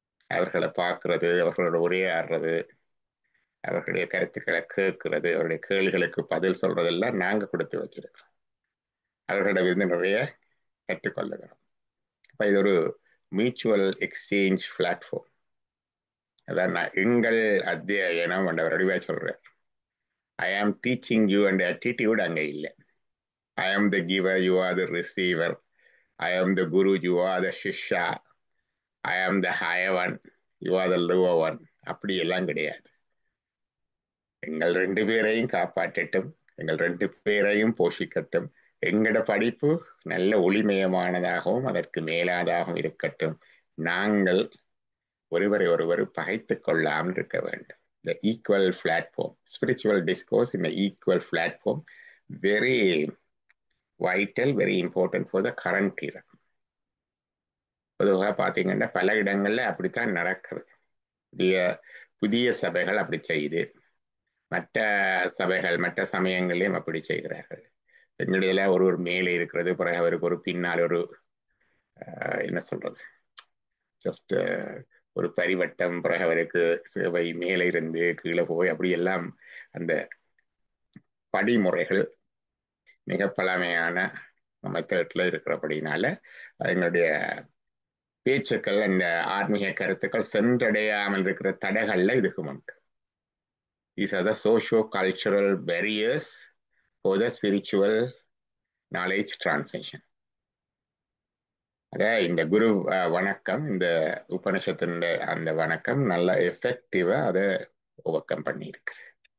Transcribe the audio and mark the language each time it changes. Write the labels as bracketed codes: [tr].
[ta] அவர்களை பார்க்கறது, அவர்களோட உரையாடுறது, அவர்களுடைய கருத்துக்களை கேட்கறது, அவருடைய கேள்விகளுக்கு பதில் சொல்றதெல்லாம் நாங்க கொடுத்து வச்சிருக்கிறோம். அவர்களிடமிருந்து நிறைய கற்றுக்கொள்ளுகிறோம். அப்ப இது ஒரு [en] Mutual exchange platform. [ta] அதான் நான் எங்கள் அத்தியனம் அவர் வடிவா சொல்றார். [en] I am teaching you and attitude [ta] அங்க இல்லை. [en] I am the giver, you are the receiver. I am the guru, you are the shishya. I am the higher one, you are the lower one. [ta] அப்படி எல்லாம் கிடையாது. எங்கள் ரெண்டு பேரையும் காப்பாற்றட்டும், எங்கள் ரெண்டு பேரையும் போஷிக்கட்டும். எங்களோட படிப்பு நல்ல ஒளிமயமானதாகவும் அதற்கு மேலாதாகவும் இருக்கட்டும். நாங்கள் ஒருவரை ஒருவர் பகைத்து கொள்ளாமல் இருக்க வேண்டும். [en] The equal platform, spiritual discourse in the equal platform, very vital, very important for the current era. [ta] பொதுவாக பார்த்தீங்கன்னா பல இடங்கள்ல அப்படித்தான் நடக்குது. புதிய சபைகள் அப்படி செய்து, மற்ற சபைகள் மற்ற சமயங்களையும் அப்படி செய்கிறார்கள். எங்களிடையில ஒரு மேலே இருக்கிறது, பிறகு அவருக்கு ஒரு பின்னால் ஒரு என்ன சொல்றது, ஜஸ்ட் ஒரு பரிவட்டம், பிறகு அவருக்கு சேவை மேலே இருந்து கீழே போய் அப்படி எல்லாம் அந்த படிமுறைகள் மிக பழமையான மெத்தட்ல இருக்கிறபடினால எங்களுடைய பேச்சுக்கள் அந்த ஆன்மீக கருத்துக்கள் சென்றடையாமல் இருக்கிற தடைகள்ல இதுக்கும் உண்டு. [en] These are the socio-cultural barriers for the spiritual knowledge transmission. [ta] அத இந்த குரு வணக்கம், இந்த உபனிஷத்தின் அந்த வணக்கம் நல்ல எஃபெக்டிவா அதை ஓவர்கம் பண்ணியிருக்கு.